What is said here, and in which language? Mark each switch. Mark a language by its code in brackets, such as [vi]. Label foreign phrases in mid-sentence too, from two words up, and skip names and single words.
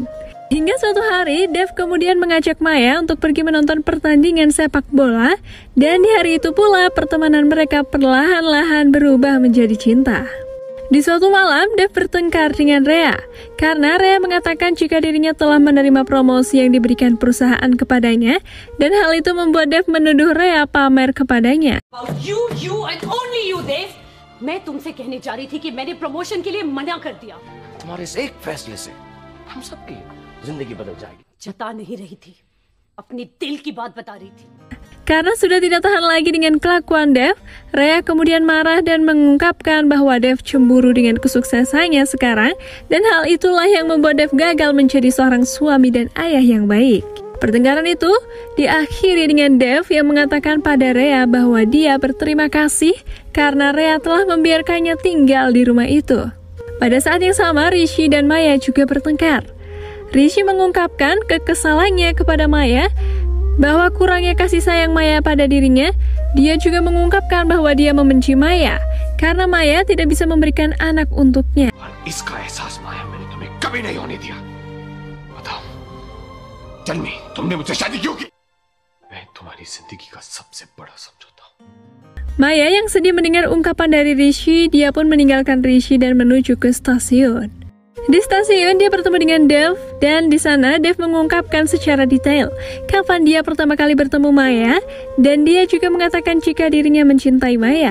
[id] Hingga suatu hari, Dev kemudian mengajak Maya untuk pergi menonton pertandingan sepak bola, dan di hari itu pula pertemanan mereka perlahan-lahan berubah menjadi cinta. Di suatu malam, Dev bertengkar dengan Rhea, karena Rhea mengatakan jika dirinya telah menerima promosi yang diberikan perusahaan kepadanya, dan hal itu membuat Dev menuduh Rhea pamer kepadanya. [en] You and only you, Dev. [hi] मैं तुमसे कहने जा रही थी कि मैंने प्रमोशन के लिए मना कर दिया। तुम्हारे इस एक फैसले से हम सबकी जिंदगी बदल जाएगी। जता नहीं रही थी, अपनी दिल की बात बता रही थी। [id] Karena sudah tidak tahan lagi dengan kelakuan Dev, Rhea kemudian marah dan mengungkapkan bahwa Dev cemburu dengan kesuksesannya sekarang, dan hal itulah yang membuat Dev gagal menjadi seorang suami dan ayah yang baik. Pertengkaran itu diakhiri dengan Dev yang mengatakan pada Rhea bahwa dia berterima kasih karena Rhea telah membiarkannya tinggal di rumah itu. Pada saat yang sama, Rishi dan Maya juga bertengkar. Rishi mengungkapkan kekesalannya kepada Maya bahwa kurangnya kasih sayang Maya pada dirinya. Dia juga mengungkapkan bahwa dia membenci Maya karena Maya tidak bisa memberikan anak untuknya. [hi] इसका एहसास माया मैंने तुम्हें कभी नहीं होने दिया। बताओ, जन्मी, तुमने मुझसे शादी क्यों की? मैं तुम्हारी जिंदगी का सबसे बड़ा समझौता हूँ। [id] Maya yang sedih mendengar ungkapan dari Rishi, dia pun meninggalkan Rishi dan menuju ke stasiun. Di stasiun, dia bertemu dengan Dev, dan di sana Dev mengungkapkan secara detail kapan dia pertama kali bertemu Maya, dan dia juga mengatakan jika dirinya mencintai Maya.